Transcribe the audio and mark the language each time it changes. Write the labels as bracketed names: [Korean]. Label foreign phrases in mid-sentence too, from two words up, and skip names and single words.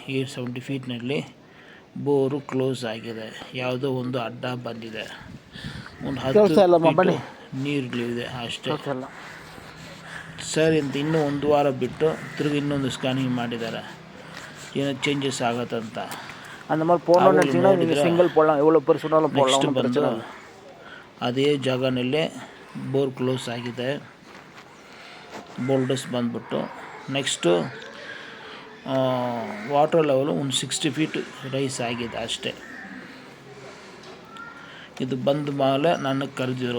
[Kannada] 870 feetನಲ್ಲಿ [English] bore close [Kannada] ಆಗಿದೆ. ಯಾವುದೋ ಒಂದು ಅಡ್ಡ ಬಂದಿದೆ. ಒಂದು 10 ನೀರಿದೆ ಅಷ್ಟೇ. ಸರಿ ಅಂತ ಇನ್ನೂ ಒಂದು ವಾರ ಬಿಟ್ಟು ತಿರುಗಿ ಇನ್ನೊಂದು ಸ್ಕ್ಯಾನಿಂಗ್ ಮಾಡಿದ್ದಾರೆ. ಏನೋ ಚೇಂಜಸ್ ಆಗತ್ತಂತ. [Tamil] அந்த மாதிரி போடணும்னு நினச்சிங்கன்னா நீங்கள் சிங்கிள் போடலாம், எவ்வளோ பெருசுனாலும் போடலாம். [Kannada] ನೆಕ್ಸ್ಟ್ ಬಂದು ಅದೇ ಜಾಗನಲ್ಲೇ [English] bore close [Kannada] ಆಗಿದೆ. ಬೋಲ್ಡರ್ಸ್ ಬಂದ್ಬಿಟ್ಟು [English] next water level [Kannada] ಒಂದು 60 feet ರೈಸ್ ಆಗಿದೆ ಅಷ್ಟೇ. ಇದು ಬಂದ ಮೇಲೆ ನನಗೆ ಕರೆದಿರು.